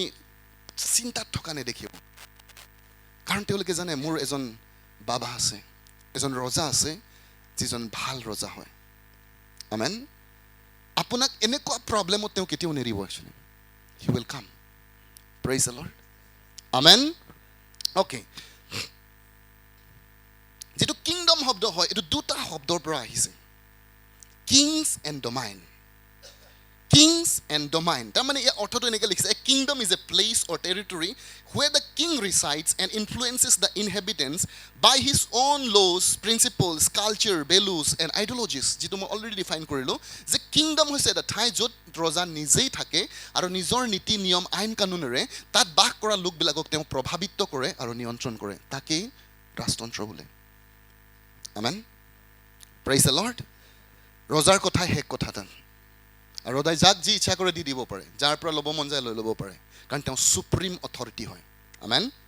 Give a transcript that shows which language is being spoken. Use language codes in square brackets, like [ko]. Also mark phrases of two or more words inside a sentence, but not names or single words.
[as] চিন্তাত থকা নেদেখিব কাৰণ তেওঁলোকে জানে মোৰ এজন বাবা আছে এজন ৰজা আছে যিজন ভাল ৰজা হয় আমেন আপোনাক এনেকুৱা প্ৰব্লেমত তেওঁ কেতিয়াও নেৰিব [en] actually he will come praise the Lord [as] আমেন অ'কে যিটো কিংডম শব্দ হয় এইটো দুটা শব্দৰ পৰা আহিছে [en] kings and domain Kings and domain. [as] তাৰমানে ইয়াৰ অৰ্থটো এনেকৈ লিখিছে [en] a kingdom is a place or territory where the king resides and influences the inhabitants by his own laws, principles, culture, values and ideologies. [as] যিটো মই [en] already define [as] কৰিলোঁ যে কিংডম হৈছে এটা ঠাই য'ত ৰজা নিজেই থাকে আৰু নিজৰ নীতি নিয়ম আইন কানুনেৰে তাত বাস কৰা লোকবিলাকক তেওঁ প্ৰভাৱিত কৰে আৰু নিয়ন্ত্ৰণ কৰে তাকেই ৰাজতন্ত্ৰ বোলে আমেন [en] praise the Lord [as] ৰজাৰ কথাই শেষ কথা তাত আৰু ৰজাই যাক যি ইচ্ছা কৰে দি দিব পাৰে যাৰ পৰা ল'ব মন যায় লৈ ল'ব পাৰে কাৰণ তেওঁ [en] supreme authority [as] হয় আমেন